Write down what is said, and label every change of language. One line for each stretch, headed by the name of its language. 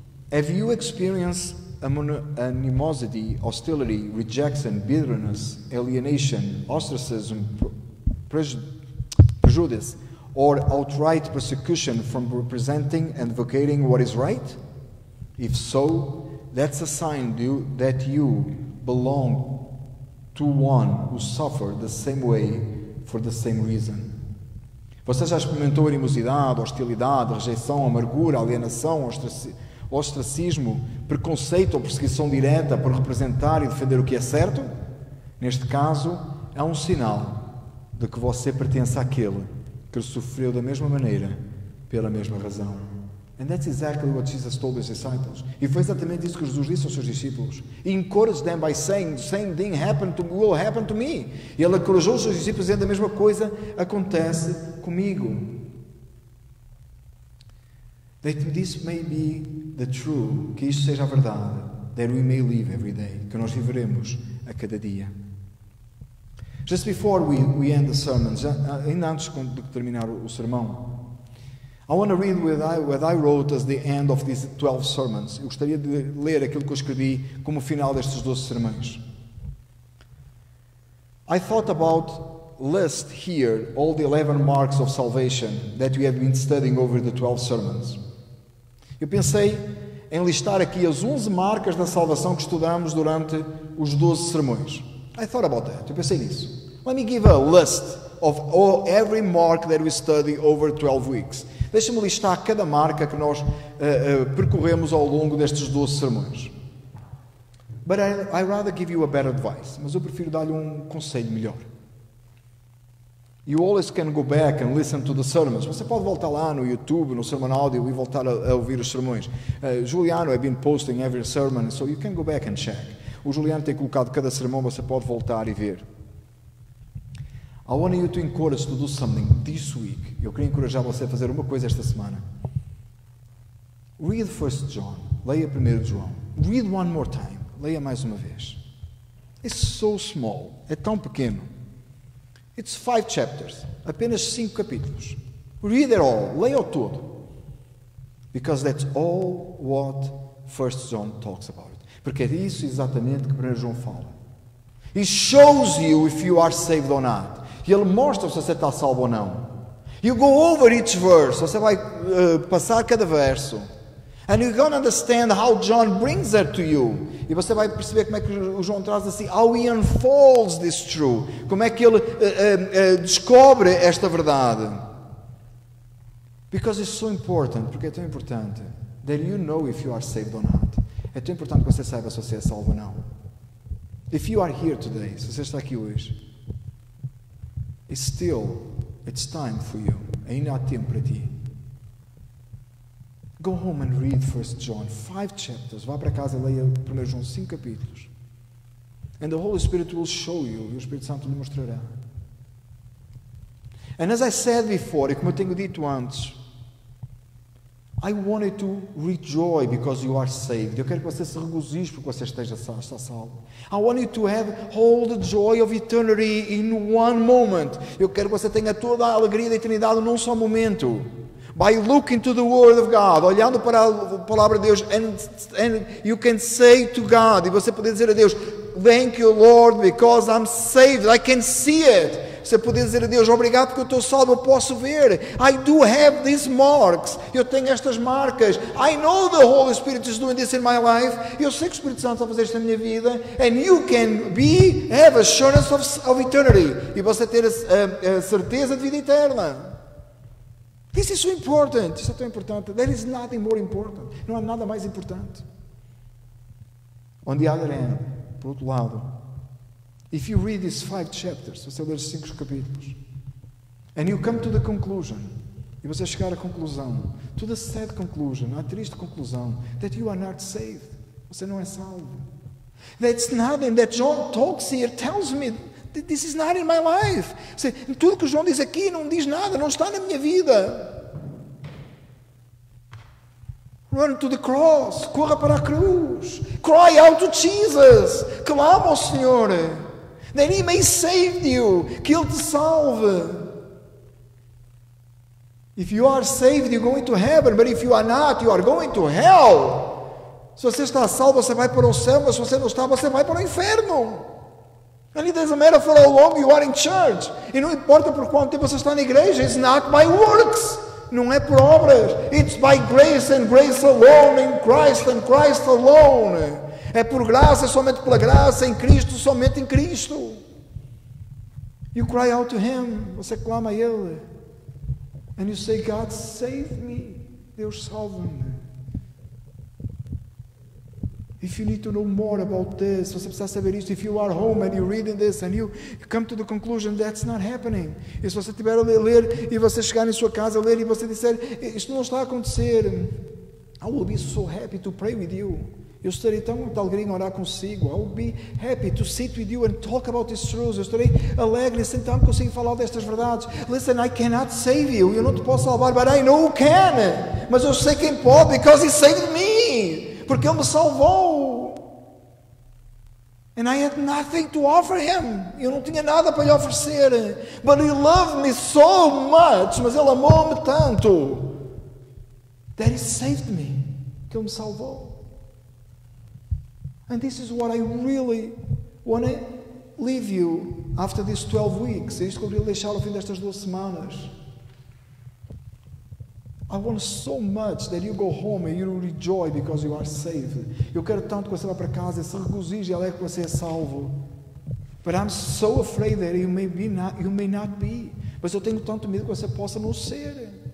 English: Have you experienced animosity, hostility, rejection, bitterness, alienation, ostracism, prejudice, or outright persecution from representing and advocating what is right? If so, that's a sign that you belong to one who suffered the same way for the same reason.
Portuguese: Você já experimentou animosidade, hostilidade, rejeição, amargura, alienação, ostracismo, preconceito ou perseguição direta por representar e defender o que é certo? Neste caso, é um sinal de que você pertence àquele que sofreu da mesma maneira, pela mesma razão.
English: And that's exactly what Jesus told his disciples.
Portuguese: E foi exatamente isso que Jesus disse aos seus discípulos.
English: He encouraged them by saying, the same thing will happen to me.
Portuguese: E ele encorajou os seus discípulos dizendo a mesma coisa acontece comigo.
English: That this may be the truth,
Portuguese: que isto seja a verdade,
English: that we may live every day,
Portuguese: que nós viveremos a cada dia.
English: Just before we end the sermons,
Portuguese: ainda antes de terminar o sermão,
English: I want to read what I wrote as the end of these 12 sermons.
Portuguese: Eu gostaria de ler aquilo que eu escrevi como final destes 12 sermões.
English: I thought about list here all the 11 marks of salvation that we have been studying over the 12 sermons.
Portuguese: Eu pensei em listar aqui as 11 marcas da salvação que estudamos durante os 12 sermões.
English: I thought about that.
Portuguese: Eu pensei nisso.
English: Let me give a list of every mark that we study over 12 weeks.
Portuguese: Deixa-me listar cada marca que nós percorremos ao longo destes 12 sermões.
English: But I rather give you a better advice.
Portuguese: Mas eu prefiro dar-lhe um conselho melhor.
English: You always can go back and listen to the sermons.
Portuguese: Você pode voltar lá no YouTube, no Sermon Audio e voltar a ouvir os sermões.
English: Juliano has been posting every sermon, so you can go back and check.
Portuguese: O Juliano tem colocado cada sermão, você pode voltar e ver.
English: I want you to encourage to do something this week.
Portuguese: Eu queria encorajar você a fazer uma coisa esta semana.
English: Read 1 John.
Portuguese: Leia 1 João.
English: Read one more time.
Portuguese: Leia mais uma vez.
English: It's so small.
Portuguese: É tão pequeno.
English: It's 5 chapters.
Portuguese: Apenas 5 capítulos.
English: Read it all.
Portuguese: Leia-o todo.
English: Because that's all what 1 John talks about.
Portuguese: Porque é isso exatamente que 1 João fala.
English: He shows you if you are saved or not.
Portuguese: E ele mostra se você está salvo ou não.
English: You go over each verse.
Portuguese: Você vai passar cada verso.
English: And you're going to understand how John brings that to you.
Portuguese: E você vai perceber como é que o João traz assim,
English: how he unfolds this truth.
Portuguese: Como é que ele descobre esta verdade.
English: Because it's so important,
Portuguese: porque é tão importante.
English: That you know if you are saved or not.
Portuguese: É tão importante que você saiba se você é salvo ou não.
English: If you are here today,
Portuguese: se você está aqui hoje,
English: it's time for you.
Portuguese: Ainda há tempo para ti.
English: Go home and read 1 John, 5 chapters.
Portuguese: Vá para casa e leia 1 João 5 capítulos.
English: And the Holy Spirit will show you.
Portuguese: E o Espírito Santo lhe mostrará.
English: And as I said before,
Portuguese: e como eu tenho dito antes,
English: I want you to rejoice because you are saved.
Portuguese: Eu quero que você se regozije porque você está salvo.
English: I want you to have all the joy of eternity in one moment.
Portuguese: Eu quero que você tenha toda a alegria da eternidade num só momento.
English: By looking to the Word of God,
Portuguese: olhando para a palavra de Deus,
English: and you can say to God,
Portuguese: e você pode dizer a Deus,
English: thank you Lord because I'm saved, I can see it.
Portuguese: Você pode dizer a Deus, obrigado porque eu estou salvo, eu posso ver.
English: I do have these marks.
Portuguese: Eu tenho estas marcas.
English: I know the Holy Spirit is doing this in my life.
Portuguese: Eu sei que o Espírito Santo está a fazer isto na minha vida.
English: And you can have assurance of eternity.
Portuguese: E você ter a certeza de vida eterna.
English: This is so important.
Portuguese: Isso é tão importante.
English: There is nothing more important.
Portuguese: Não há nada mais importante.
English: On the other hand,
Portuguese: por outro lado,
English: if you read these 5 chapters,
Portuguese: se você ler os 5 capítulos,
English: and you come to the conclusion,
Portuguese: e você chegar à conclusão,
English: to the sad conclusion,
Portuguese: à triste conclusão,
English: that you are not saved,
Portuguese: você não é salvo.
English: That's nothing that John talks here, tells me that this is not in my life.
Portuguese: Tudo que o João diz aqui não diz nada, não está na minha vida.
English: Run to the cross,
Portuguese: corra para a cruz,
English: cry out to Jesus,
Portuguese: clama ao Senhor.
English: That He may save you,
Portuguese: que Ele te salve.
English: If you are saved, you're going to heaven, but if you are not, you are going to hell.
Portuguese: Se você está salvo, você vai para o céu, mas se você não está, você vai para o inferno.
English: And it doesn't matter for how long you are in church.
Portuguese: E não importa por quanto tempo você está na igreja.
English: It's not by works.
Portuguese: Não é por obras.
English: It's by grace and grace alone, in Christ and Christ alone.
Portuguese: É por graça, somente pela graça, em Cristo, somente em Cristo.
English: You cry out to Him.
Portuguese: Você clama a Ele.
English: And you say, God, save me.
Portuguese: Deus, salva-me.
English: If you need to know more about this,
Portuguese: se você precisa saber isto,
English: if you are home and you're reading this and you come to the conclusion that's not happening,
Portuguese: e se você estiver a ler e você chegar em sua casa a ler e você disser, isto não está a acontecer,
English: I will be so happy to pray with you.
Portuguese: Eu estarei tão muito alegre em orar consigo.
English: I will be happy to sit with you and talk about these truths.
Portuguese: Eu estarei alegre, sentado consigo falar destas verdades.
English: Listen, I cannot save you.
Portuguese: Eu não te posso salvar,
English: but I know who can.
Portuguese: Mas eu sei quem pode,
English: because He saved me.
Portuguese: Porque Ele me salvou.
English: And I had nothing to offer Him.
Portuguese: Eu não tinha nada para lhe oferecer. But He loved me so much. Mas Ele amou-me tanto. That He saved me. Que Ele me salvou.
English: And this is what I really want to leave you after these 12 weeks.
Portuguese: É isto que eu queria deixar ao fim destas 12 semanas.
English: I want so much that you go home and you rejoice because you are saved.
Portuguese: Eu quero tanto que você vá para casa e se regozije e alegre que você é salvo.
English: But I'm so afraid that you may not be.
Portuguese: Mas eu tenho tanto medo que você possa não ser.